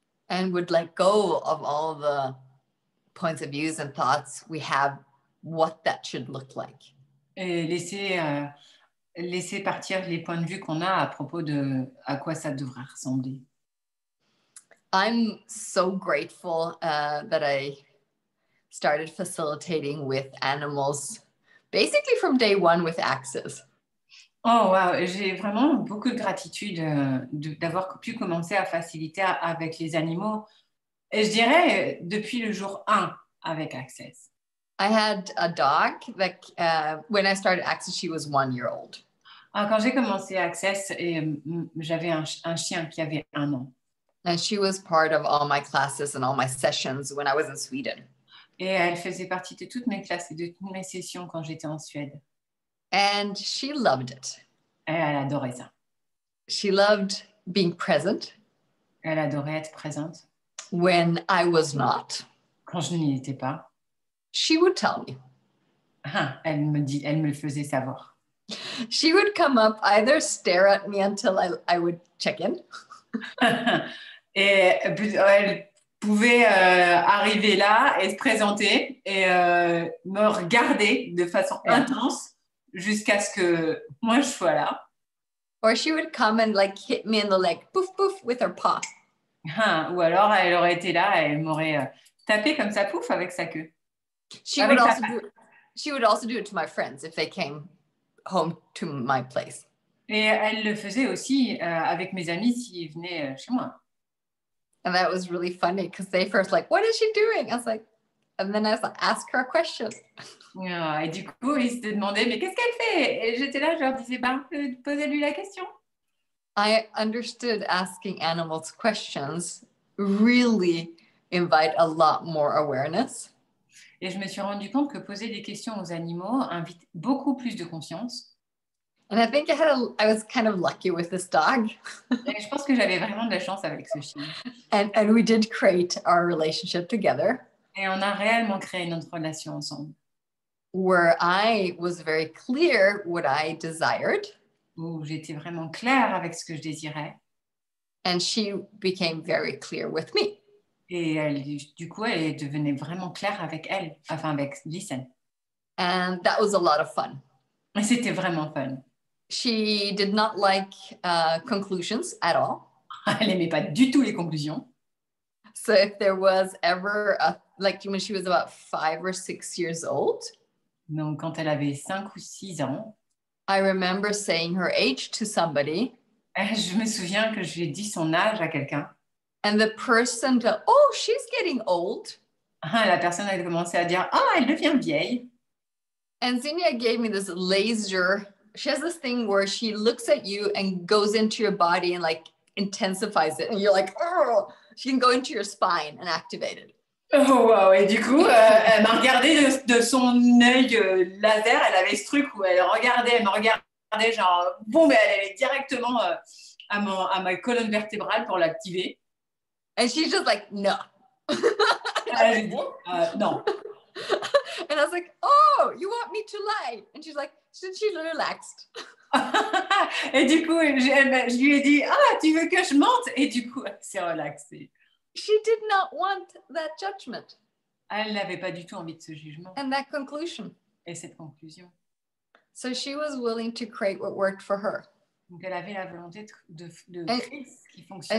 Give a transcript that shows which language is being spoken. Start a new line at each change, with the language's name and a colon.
English: And would let go of all the points of views and thoughts we have, what that should look like.
French: Et laisser partir les points de vue qu'on a à propos de à quoi ça devrait ressembler.
English: I'm so grateful that I started facilitating with animals, basically from day one with Access. Oh, wow.
French: J'ai vraiment beaucoup de gratitude d'avoir pu commencer à faciliter avec les animaux. Et je dirais depuis le jour 1 avec Access.
English: I had a dog that when I started Access, she was 1 year old.
French: Alors, quand j'ai commencé Access, j'avais un chien qui avait 1 an.
English: And she was part of all my classes and all my sessions when I was in Sweden.
French: Et elle faisait partie de toutes mes classes et de toutes mes sessions quand j'étais en Suède.
English: And she loved it.
French: Et elle adorait ça.
English: She loved being present.
French: Elle adorait être présente.
English: When I was not.
French: Quand je n'y étais pas.
English: She would tell me.
French: Elle me le faisait savoir.
English: She would come up, either stare at me until I would check in.
French: Et elle pouvait arriver là et se présenter et me regarder de façon intense jusqu'à ce que moi je sois là.
English: Or she would come and like hit me in the leg, poof poof, with her paw.
French: Ou alors elle aurait été là et elle m'aurait tapé comme ça, pouf, avec sa queue.
English: She would also do it to my friends if they came home to my place.
French: Et elle le faisait aussi avec mes amis s'ils venaient chez moi.
English: And that was really funny because they first like, what is she doing? I was like, and then I was like, ask her a question.
French: Et du coup, ils se demandaient, mais qu'est-ce qu'elle fait? Et j'étais là, je leur disais, posez-lui la question.
English: I understood asking animals questions really invite a lot more awareness.
French: Et je me suis rendu compte que poser des questions aux animaux invite beaucoup plus de conscience.
English: And I think I was kind of lucky with this dog.
French: Et je pense que j'avais vraiment de la chance avec ce chien.
English: And we did create our relationship together.
French: Et on a réellement créé notre relation ensemble.
English: Where I was very clear what I desired.
French: Où j'étais vraiment claire avec ce que je désirais.
English: And she became very clear with me.
French: Et du coup, elle devenait vraiment claire avec Lisen.
English: And that was a lot of fun.
French: Et c'était vraiment fun.
English: She did not like conclusions at all.
French: Elle n'aimait pas du tout les conclusions.
English: So if there was ever, like when she was about 5 or 6 years old.
French: Donc, quand elle avait 5 ou 6 ans.
English: I remember saying her age to somebody.
French: Je me souviens que j'ai dit son âge à quelqu'un.
English: And the person said, oh, she's getting old.
French: La personne a commencé à dire, elle devient vieille.
English: And Zinnia gave me this laser. She has this thing where she looks at you and goes into your body and like intensifies it. And you're like, oh, She can go into your spine and activate it. Oh, wow.
French: Et du coup, elle m'a regardé de son œil laser. Elle avait ce truc où elle me regardait genre, bon, mais elle allait directement à ma colonne vertébrale pour l'activer.
English: And she's just like, no.
French: J'ai dit, non.
English: And I was like, oh, you want me to lie? And she's like, she relaxed.
French: Et du coup, je lui ai dit, ah, tu veux que je mente? Et du coup, elle s'est relaxée.
English: She did not want that judgment.
French: Elle n'avait pas du tout envie de ce jugement.
English: And that conclusion.
French: Et cette conclusion.
English: So she was willing to create what worked for her.
French: Donc, elle avait la volonté de créer ce qui fonctionne.